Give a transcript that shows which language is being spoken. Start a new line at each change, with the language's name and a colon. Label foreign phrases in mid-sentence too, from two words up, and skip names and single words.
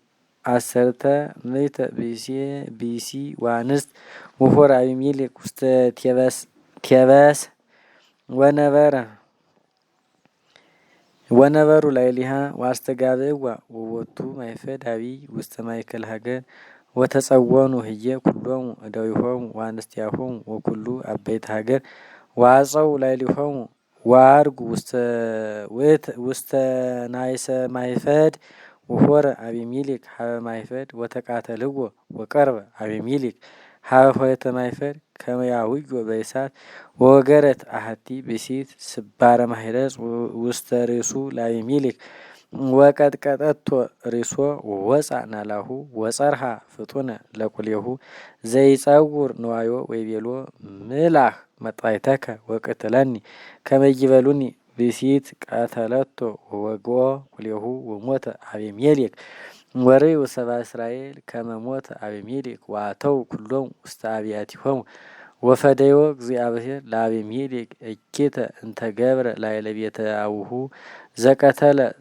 Geez: 10 ብእሲ ወአንስት ወሖረ አቤሜሌክ ውስተ ቴበስ ወነበሩ ላዕሌሃ ወአስተጋብእዋ ወቦቱ ማይፈድ አቢይ ውስተ ማእከለ ሀገር ወተጸወኑ ህየ ኩሎሙ እደዊሆሙ ወአንስቲያሆሙ ወኩሉ አበይተ ሀገር ወአፀው ላዕሌሆሙ ወአርጉ ውስተ ናይሰ ማይፈድ ወሖረ አቤሜሌክ ሀበ ማይፈድ ወተቃተልዎ ወቀርበ አቤሜሌክ ሀበ ኆኅተ ማይፈድ ከመ ያውዮ በእሳት ወወገረት አሐቲ ብእሲት ስባረ ማህረጽ ውስተ ርእሱ ለአቤሜሌክ ወቀጥቀጠቶ ርእሶ ወወፅአ ናላሁ ወጸርሃ ፍጡነ ለቁሌሁ ዘይጸውር ንዋዮ ወይቤሎ ምላህ መጥባይተከ ወቅትለኒ ከመ ይቤሉኒ ብእሲት ቀተለቶ ወወግኦ ቁሌሁ ወሞተ አቤሜሌክ ወርእዩ ሰብአ እስራኤል ከመ ሞተ አቤሜሌክ ወአተው ኩሎሙ ውስተ አብያቲሆሙ ወፈደዮ እግዚአብሔር ለአቤሜሌክ እኪተ እንተ ገብረ ላዕለ ቤተ አቡሁ ዘቀተለ